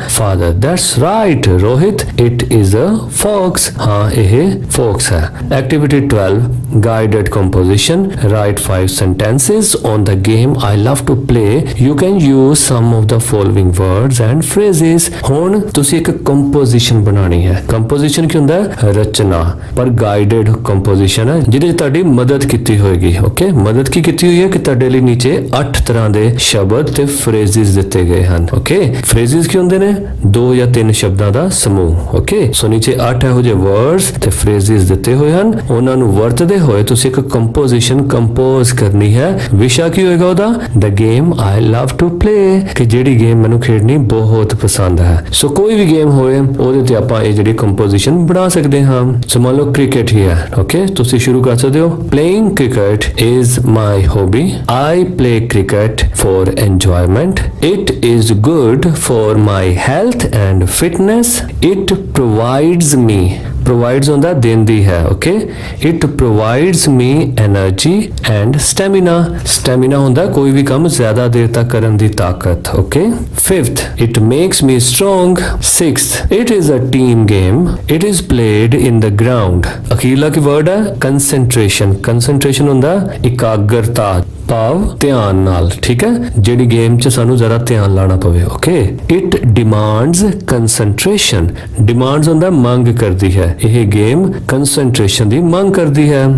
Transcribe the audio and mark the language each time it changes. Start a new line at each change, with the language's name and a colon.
English: Father, that's right Rohit it is a fox।
Punjabi: ਹਾਂ ਇਹ fox ਹੈ। Activity 12 guided composition।
English: write 5 sentences on the game I love to play। you can use some of the following words and phrases।
Punjabi: ਹੁਣ ਤੁਸੀਂ ਇੱਕ composition ਬਣਾਉਣੀ ਹੈ। Composition ਕੀ ਹੁੰਦਾ ਹੈ? ਰਚਨਾ। ਪਰ ਗਾਈਡਡ ਕੰਪੋਜੀਸ਼ਨ ਹੈ ਜਿਹਦੇ ਤੁਹਾਡੀ ਮਦਦ ਕੀਤੀ ਹੋਏਗੀ। ਓਕੇ, ਮਦਦ ਕੀ ਕੀਤੀ ਹੋਈ ਹੈ ਕਿ ਤੁਹਾਡੇ ਲਈ ਨੀਚੇ 8 ਤਰ੍ਹਾਂ ਦੇ ਸ਼ਬਦ ਤੇ ਫਰੇਜ਼ਸ ਦਿੱਤੇ ਗਏ ਹਨ। ਓਕੇ, ਫਰੇਜ਼ਸ ਕੀ ਹੁੰਦੇ ਨੇ? 2 ਜਾਂ 3 ਸ਼ਬਦਾਂ ਦਾ ਸਮੂਹ। ਓਕੇ, ਸੋ ਨੀਚੇ 8 ਇਹੋ ਜਿਹੇ ਵਰਡਸ ਤੇ ਫਰੇਜ਼ਸ ਦਿੱਤੇ ਹੋਏ ਹਨ। ਉਹਨਾਂ ਨੂੰ ਵਰਤਦੇ ਹੋਏ ਤੁਸੀਂ ਇੱਕ ਕੰਪੋਜੀਸ਼ਨ ਕੰਪੋਜ਼ ਕਰਨੀ ਹੈ। ਵਿਸ਼ਾ ਕੀ ਹੋਏਗਾ ਉਹਦਾ?
English: the game I love to play,
Punjabi: ਕਿ ਜਿਹੜੀ ਗੇਮ ਮੈਨੂੰ ਖੇਡਣੀ ਬਹੁਤ ਪਸੰਦ ਹੈ। ਸੋ ਕੋਈ ਵੀ ਗੇਮ ਹੋਏ ਉਹਦੇ ਤੇ ਆਪਾਂ ਇਹ ਜਿਹੜੀ ਕੰਪੋਜੀਸ਼ਨ ਬਣਾ ਸਕਦੇ ਹਾਂ। ਸੋ ਮੰਨ ਲਓ ਕ੍ਰਿਕਟ ਹੀ ਹੈ। ਓਕੇ, ਤੁਸੀਂ ਸ਼ੁਰੂ ਕਰ ਸਕਦੇ ਹੋ।
English: Playing cricket is my hobby. I play cricket for enjoyment। It is good for my health and fitness। It provides me, provides
Punjabi: ਹੁੰਦਾ ਦਿੰਦੀ ਹੈ।
English: Okay, it provides me energy and stamina।
Punjabi: stamina ਹੁੰਦਾ ਕੋਈ ਵੀ ਕੰਮ ਜ਼ਿਆਦਾ ਦੇਰ ਤੱਕ ਕਰਨ ਦੀ ਤਾਕਤ।
English: Okay, 5th it makes me strong। 6th it is a team game। it is played in the ground।
Punjabi: ਅਖੀਰਲਾ Ki word ਹੈ? concentration। concentration ਹੁੰਦਾ ਇਕਾਗਰਤਾ, ਭਾਵ ਧਿਆਨ ਨਾਲ, ਠੀਕ ਹੈ। ਜਿਹੜੀ ਗੇਮ 'ਚ ਸਾਨੂੰ ਜ਼ਰਾ ਧਿਆਨ ਲਾਣਾ ਪਵੇ। Okay,
English: It demands concentration.
Punjabi: ਡਿਮਾਂਡਸ ਹੁੰਦਾ ਮੰਗ ਕਰਦੀ ਹੈ। ਇਹ ਗੇਮ ਕੰਸੈਂਟਰੇਸ਼ਨ ਦੀ ਮੰਗ ਕਰਦੀ ਹੈ।